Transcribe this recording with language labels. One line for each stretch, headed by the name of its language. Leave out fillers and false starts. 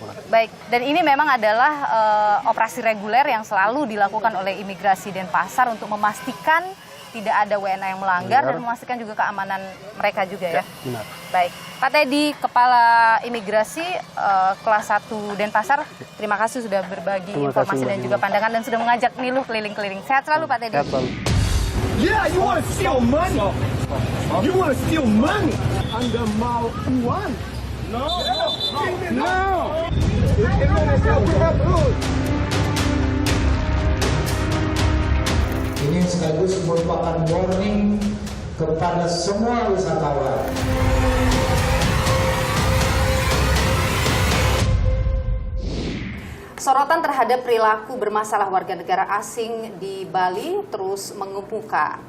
Indonesian: Baik, dan ini memang adalah operasi reguler yang selalu dilakukan oleh Imigrasi Denpasar untuk memastikan tidak ada WNA yang melanggar dan memastikan juga keamanan mereka juga ya? Benar. Baik, Pak Teddy, Kepala Imigrasi kelas 1 Denpasar, terima kasih sudah berbagi informasi dan juga pandangan dan sudah mengajak Niluh keliling-keliling. Sehat selalu Pak Teddy. Sehat selalu.
English: Yeah, you want to steal money? You want to steal money under Mao Yuan? No. Indonesia, we have rules.
Indonesian: Ini sekaligus merupakan warning kepada semua wisatawan. Sorotan terhadap perilaku bermasalah warga negara asing di Bali terus mengemuka.